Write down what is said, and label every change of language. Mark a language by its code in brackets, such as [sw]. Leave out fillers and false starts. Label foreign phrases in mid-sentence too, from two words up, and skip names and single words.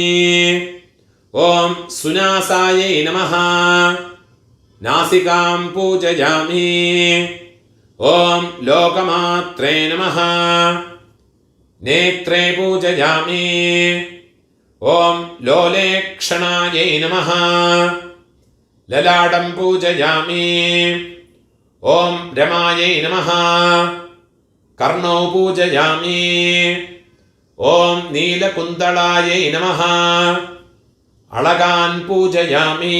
[sa] ഓം സുനാസായൈ നമഃ. നാസികാം പൂജയാമി. ഓം ലോകമാത്രേ നമഃ. നേത്രേ പൂജയാമി. ഓം ലോലേക്ഷണായൈ നമഃ. ललाटं पूजयामि। ॐ रमायै नमः। कर्णौ पूजयामि। ॐ नीलकुन्तलायै नमः। अळगान् पूजयामि।